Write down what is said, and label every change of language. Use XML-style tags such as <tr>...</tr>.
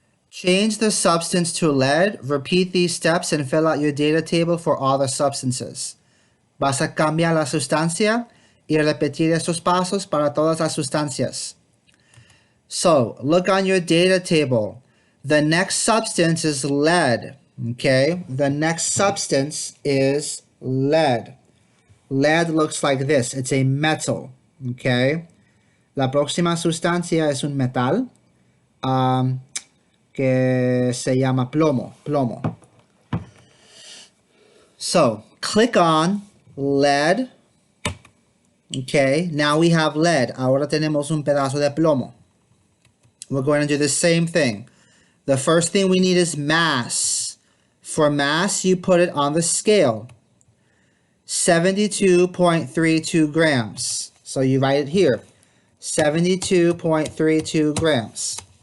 <en>Change the substance to lead. Repeat these steps and fill out your data table for all the substances.</en> <es>Vas a cambiar la sustancia y repetir estos pasos para todas las sustancias.</es> <en>So, look on your data table. The next substance is lead. Okay? The next substance is lead. Lead looks like this. It's a metal. Okay?</en> <es>La próxima sustancia es un metal que se llama plomo.</es> <en>So, click on lead. Okay, now we have lead.</en> <es>Ahora tenemos un pedazo de plomo.</es> <en>We're going to do the same thing. The first thing we need is mass. For mass, you put it on the scale. 72.32 grams. So you write it here. 72.32 grams.</en>